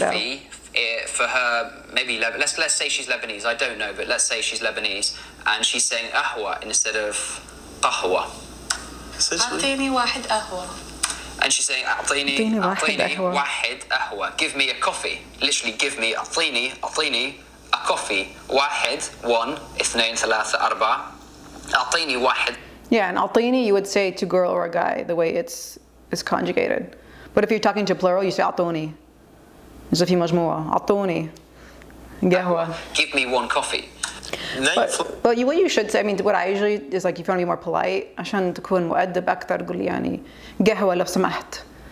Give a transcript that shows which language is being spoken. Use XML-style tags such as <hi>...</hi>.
<en>Coffee for her, maybe let's say she's Lebanese. I don't know, but let's say she's Lebanese and she's saying ahwa instead of qahwa.</en> <ar>أعطيني واحد قهوة.</ar> <en>And she's saying</en> <ar>أعطيني واحد قهوة.</ar> <en>Give me a coffee. Literally, give me</en> <ar>أعطيني</ar> <en>a coffee.</en> <ar>واحد,</ar> <en>one,</en> <ar>اثنين, ثلاثة, أربعة. أعطيني واحد.</ar> <en>Yeah, and Altini you would say to girl or a guy the way it's conjugated. But if you're talking to plural, you say Altoni. As if you</en> <ar>مجموعة. Altoni. Gahwa.</ar> <en>Give me one coffee. But what you should say, I mean, what I usually is like if you want to be more polite,</en> <ar>عشان تكون مؤدب أكثر قول لي يعني قهوة لو سمحت.</ar>